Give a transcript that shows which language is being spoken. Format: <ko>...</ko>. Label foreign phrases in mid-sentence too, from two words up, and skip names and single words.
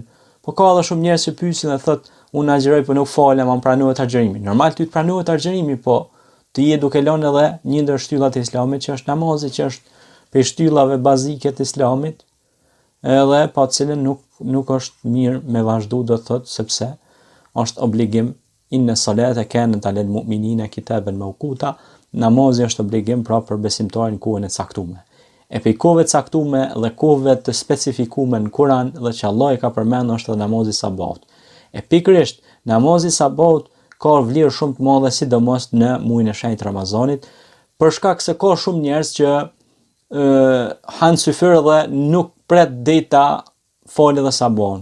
<sq>Po ka edhe shumë njerëz që pyesin dhe thotë unë agjëroj po nuk falem, më pranohet agjërimi. Normal ty të pranohet agjërimi, po ti je duke lënë edhe një ndër shtyllat e Islamit që është namazi, që është pe shtyllave bazike të Islamit, edhe pa të cilën nuk është mirë me vazhdu, do të thotë, sepse është obligim</sq> <ar>إن الصلاة كانت على المؤمنين كتابا موقوتا.</ar> <sq>Namazi është obligim pra për besimtarin në kohën e caktuar. E pe kohëve të caktume dhe kohëve të specifikume në Kur'an dhe që Allah i ka përmendur është edhe namazi sabat. E pikërisht namazi sabat ka vlerë shumë të madhe, sidomos në muajin e shenjtë Ramazanit, për shkak se ka shumë njerëz që hanë syfyr dhe nuk pret deri ta falë dhe sabon.</sq>